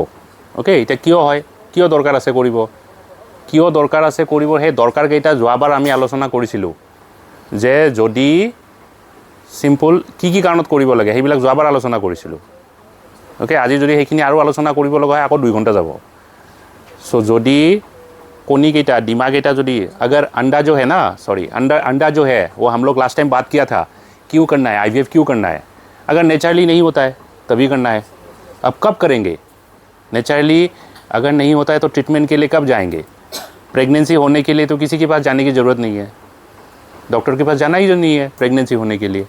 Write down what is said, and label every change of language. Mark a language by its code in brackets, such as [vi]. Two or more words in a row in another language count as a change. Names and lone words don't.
[as] ওকে, এতিয়া কিয় হয়, কিয় দৰকাৰ আছে কৰিব, কিয় দৰকাৰ আছে কৰিব, সেই দৰকাৰকেইটা যোৱাবাৰ আমি আলোচনা কৰিছিলোঁ যে যদি চিম্পল কি কি কাৰণত কৰিব লাগে সেইবিলাক যোৱাবাৰ আলোচনা কৰিছিলোঁ। ওকে, আজি যদি সেইখিনি আৰু আলোচনা কৰিব লগা হয় আকৌ 2 ঘণ্টা যাব। সো যদি কণীকেইটা ডিমাকেইটা যদি [hi] अगर अंडा जो है ना, सॉरी अंडा जो है वो हम लोग [en] last time [hi] बात किया था क्यों करना है, IVF क्यों करना है। अगर नेचुरली नहीं होता है तभी करना है। अब कब करेंगे? नेचुरली अगर नहीं होता है तो ट्रीटमेंट के लिए कब जाएंगे? प्रेगनेंसी होने के लिए तो किसी के पास जाने की ज़रूरत नहीं है, डॉक्टर के पास जाना ही नहीं है प्रेगनेंसी होने के लिए।